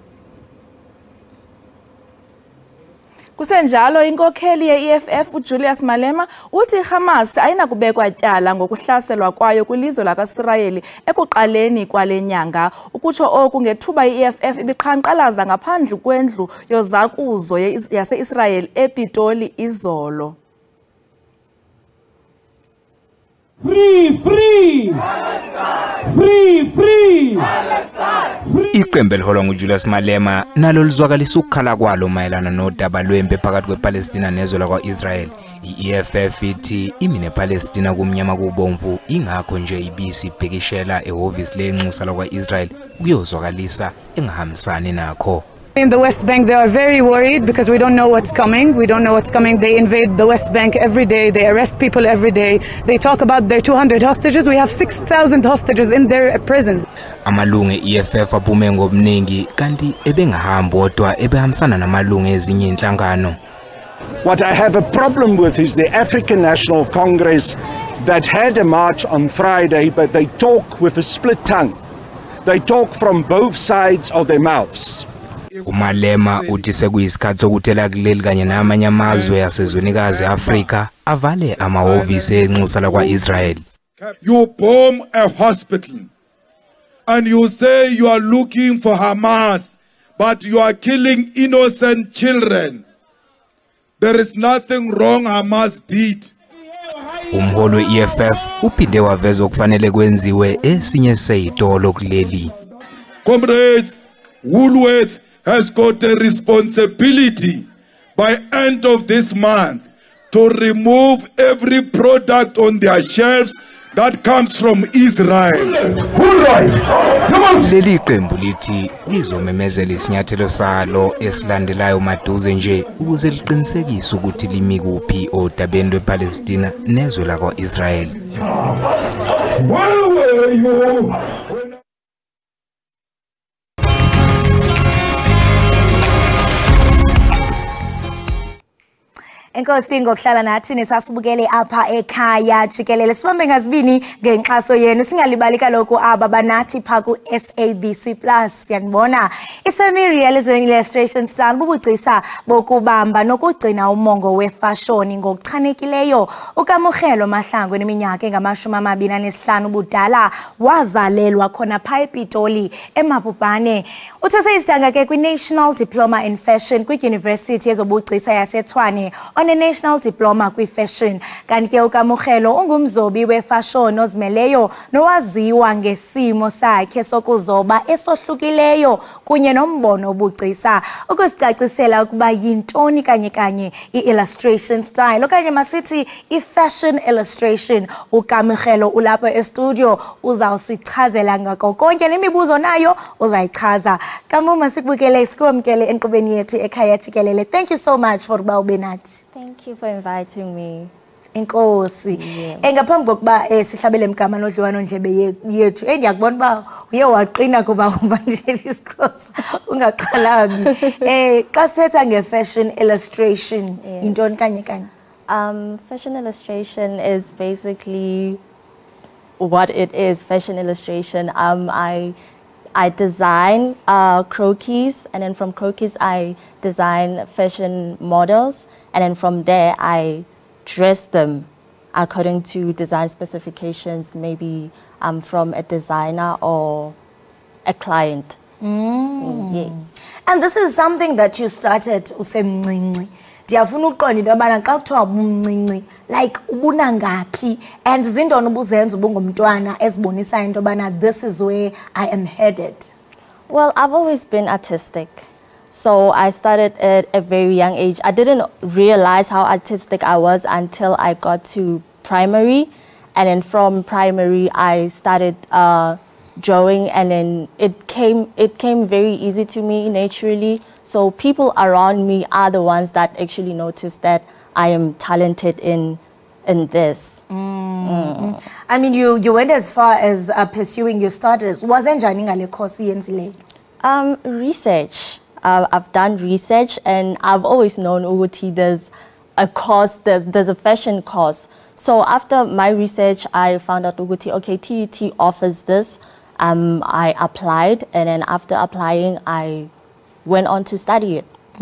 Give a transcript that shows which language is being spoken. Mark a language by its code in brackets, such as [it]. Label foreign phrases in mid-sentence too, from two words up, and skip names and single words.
[xh] Kusenjalo inkokheli ye-EFF uJulius Malema uthi iHamas ayinakubekwa tyala ngokuhlaselwa kwayo kwilizwe lakaSirayeli ekuqaleni kwale nyanga. Ukutsho oku ngethuba i-EFF ibiqhankqalaza ngaphandle kwendlu yozakuzo yase-Israel ePitoli izolo. [en] Free, free! Palestine! Free, free! Palestine! [zu] Iqembu eliholwa nguJulius Malema nalo lizwakalisa ukukhala kwalo mayelana nodaba lwempi phakathi kwePalestina nezwe lakwa-Israel. I-EFF ithi imi nePalestina kumnyama kubomvu ingakho nje ibisi ibhekishela ehhovisi lenxusa lakwa-Israel ukuyozwakalisa engahambisani nakho. [en] In the West Bank, they are very worried because we don't know what's coming. We don't know what's coming. They invade the West Bank every day. They arrest people every day. They talk about their 200 hostages. We have 6,000 hostages in their prisons. [zu] Amalungu e-EFF aphume ngobuningi kanti ebengahambi kodwa ebehambisana namalungu ezinye inhlangano. [en] What I have a problem with is the African National Congress that had a march on Friday, but they talk with a split tongue. They talk from both sides of their mouths. [zu] Umalema uthi sekuyisikhathi sokuthela kuleli kanye namanye amazwe asezwenikazi Afrika avale amahhovisi enxusa lakwa-Israel. [en] You bomb a hospital and you say you are looking for Hamas, but you are killing innocent children. There is nothing wrong Hamas did. [zu] Umholo we-EFF uphinde waveza okufanele kwenziwe esinye seyitolo kuleli. [en] Comrades, Woolworths has got a responsibility by end of this month to remove every product on their shelves that comes from Israel. [zu] Leli qembu lithi lizomemezela isinyathelo salo esilandelayo maduze nje ukuze liqinisekise ukuthi limi kuphi odabeni lwePalestina nezwe lakwa-Israel. [xh] Enkosi ngokuhlala nathi nesasibukele apha ekhaya Jikelele sibambe ngazibini ngenxaso yenu singalibali kaloku aba banathi pha ku SABC Plus yanibona [en] isemi-realism illustration style [xh] bubugcisa bokubamba nokugcina umongo wefashoni ngokuchanekileyo uKamukhelo Mahlangu eneminyaka engama-25 ubudala wazalelwa khona pha ePitoli eMapupane uthose isidanga ke kwi- [en] National Diploma in Fashion [xh] kwi-University yezobugcisa yaseTshwane [en] on a National Diploma [xh] kwi-Fashion kanti ke uKamukhelo ungumzobi wefashoni ozimeleyo nowaziwa ngesimo sakhe sokuzoba esohlukileyo kunye nombono obugcisa ukusicacisela ukuba yintoni kanye [en] i-illustration style [xh] okanye masithi [en] i-fashion illustration [xh] uKamukhelo ulapha e-studio uzawusichazela ngako konke nemibuzo nayo uzayichaza kamuma sikubukele sikwamkele enkqubeni yethu ekhaya Jikelele. [en] Thank you so much for [xh] uba ube nathi. [en] Thank you for inviting me. [xh] Enkosi. Ngaphambi kokuba sihlabele emgama nodliwano ndlebe yethu ngiyakubona ba uye waqina kuba umvandishela isiXhosa ungaxhalabi. Xa sithetha nge-fashion illustration intoni kanye? [en] Fashion illustration is basically what it is. Fashion illustration. I design croquis, and then from croquis I design fashion models, and then from there I dress them according to design specifications, maybe from a designer or a client. Yes. And this is something that you started usemncinci. [xh] Ndiyafuna uqonda into yobana xa kuthiwa ubumncinci like ubuna ngaphi and zintoni ubuzenza ubungumntwana ezibonisayo into yobana [en] this is where I am headed? Well, I've always been artistic. So I started at a very young age. I didn't realize how artistic I was until I got to primary. And then from primary, I started drawing, and then it came very easy to me naturally. So people around me are the ones that actually noticed that I am talented in this. I mean, you went as far as pursuing your studies. [xh] Wazenjani ngale course uyenzile? [en] Research. I've done research, and I've always known ukuthi there's a course, there's a fashion course. So after my research, I found out ukuthi, okay, TUT offers this. I applied, and then after applying, I went on to study it.